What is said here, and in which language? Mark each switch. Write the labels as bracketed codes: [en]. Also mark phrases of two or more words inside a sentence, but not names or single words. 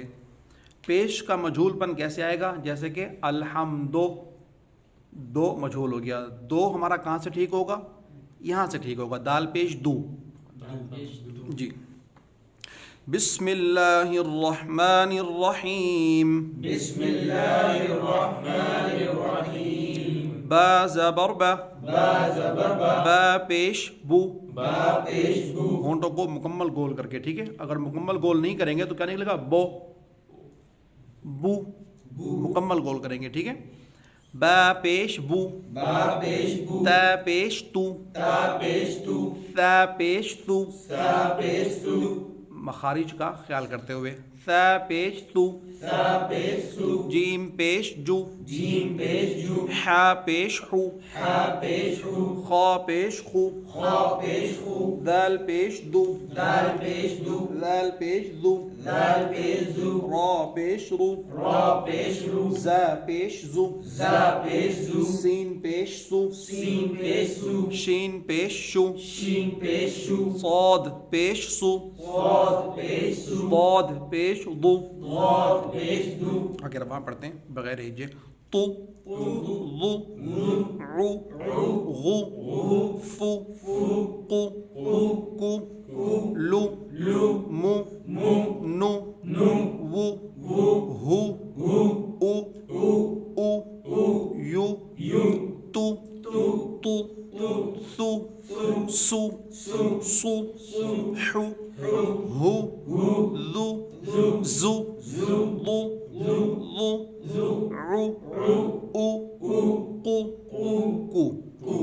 [ur] پیش کا مجہول پن کیسے آئے گا؟ جیسے کہ الحمدو، دو مجہول ہو گیا. دو ہمارا کہاں سے ٹھیک ہوگا؟ یہاں سے ٹھیک ہوگا، دال پیش دو. [ar] جی. بسم اللہ الرحمن الرحیم. بسم اللہ الرحمن الرحیم. [ur] با زبر با، با زبر با، با پیش بو. با پیش بو. ہونٹوں کو مکمل گول کر کے، ٹھیک ہے. اگر مکمل گول نہیں کریں گے تو کیا نکلے گا؟ بو. بو مکمل گول کریں گے، ٹھیک ہے. با پیش بو، با پیش بو. تا پیش تو، تا پیش تو. ثا پیش تو. سا پیش تو. مخارج کا خیال کرتے ہوئے. ثا پیش تو، سا پیش تو. جیم پیش جو، جیم پیش جو. حا پیش حو، حا پیش ہو. خا پیش خو، خا پیش خو. دال پیش دو، دال پیش دو. دال پیش دو، دال پیش دو. را پیش رو، را پیش رو. زا پیش زو، زا پیش زو. سین پیش سو، سین پیش سو. شین پیش شو، شین پیش شو. صاد پیش سو، صاد پیش سو. ضاد پیش ضو. ضاد پیش دو. اگر وہاں پڑھتے ہیں بغیر ہجے. تو، [ar] ضو، عو، غو، فو، قو، کو، لو، مو، نو، وو، ہو، او، یو، تو، سو، سو، حو، ہو، ذو، زو، ضو، عو، او، کو.